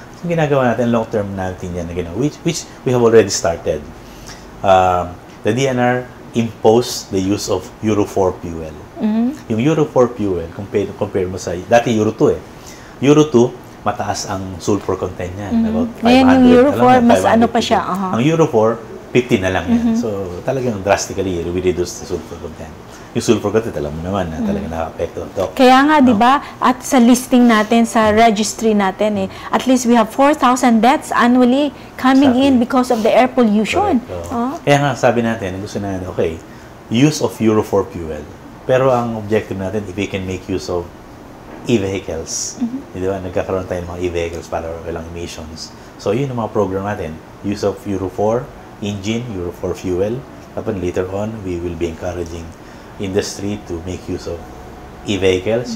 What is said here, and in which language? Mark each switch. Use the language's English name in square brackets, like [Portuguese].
[Filipino] So, ginagawa natin, long-term natin yan, [English] which we have already started. The DNR imposed the use of Euro 4 fuel. [Filipino] Yung Euro 4 fuel, compare mo sa, dati Euro 2 eh. Euro 2, mataas ang sulfur content niyan. About 500. Ngayon yung Euro 4, mas ano pa siya. Ang Euro 4, 50 na lang yan. [English] So, talagang drastically, we reduce the sulfur content. [Filipino] Yung sulfur content, alam mo naman na talagang nakaka-apekto. Kaya nga, di ba, at sa listing natin, sa registry natin, [English] at least we have 4,000 deaths annually coming in because of the air pollution. [Filipino] Kaya nga, sabi natin, gusto natin, okay, use of Euro 4 fuel. Pero ang objective natin, [English] if we can make use of e-vehicles. [Filipino] Di ba? Nagkakaroon tayo ng mga e-vehicles para walang emissions. So, yun ang mga program natin. [English] Use of Euro 4 engine, Euro 4 fuel. [Filipino] Tapos [English] later on, we will be encouraging industry to make use of e-vehicles.